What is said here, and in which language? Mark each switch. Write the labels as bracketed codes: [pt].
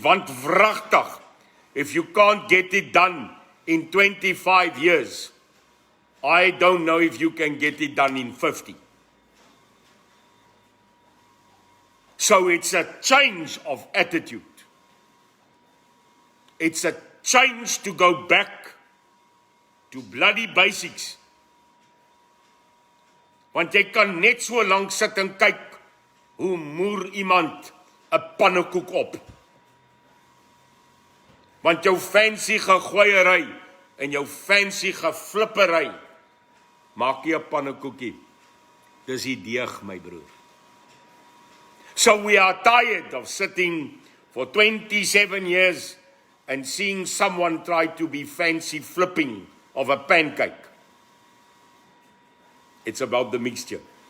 [af] Want wragtig, [en] if you can't get it done in 25 years, I don't know if you can get it done in 50. So it's a change of attitude. It's a change to go back to bloody basics. [af] Want jy kan net so lank sit en kyk hoe moer iemand 'n pannekoek op. Want jou fancy gegooiery en jou fancy geflippery maak nie 'n pannekoekie. Dis die deeg, my broer. [en] So we are tired of sitting for 27 years and seeing someone try to be fancy flipping of a pancake. It's about the mixture.